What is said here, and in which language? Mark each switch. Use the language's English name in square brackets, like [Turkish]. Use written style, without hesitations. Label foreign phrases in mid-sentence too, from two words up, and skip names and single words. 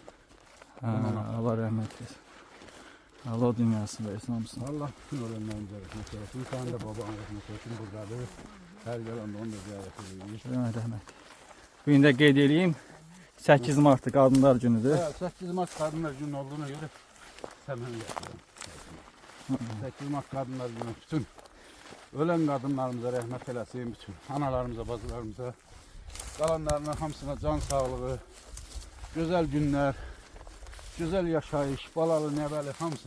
[Azerbaijani] Allah rəhmət eləsin. Allah o dünyasını versin hamısını. Allah bütün ölenlərimizə rəhmət eləsin. Sen de babanın rəhmət eləsin buradadır. Hər gələndə onu da ziyarət edir. Rəhmət. Bu gün də qeyd edeyim, 8 Mart'ı Qadınlar Günüdür. [Turkish] 8 Mart Kadınlar Günü olduğuna göre hemen yapıyorum. 8 Mart Kadınlar Günü bütün ölen kadınlarımıza rahmet eylesin, bütün analarımıza, bacılarımıza, kalanlarına hamısına can sağlığı, güzel günler, güzel yaşayış, balalı, nebeli hamısı.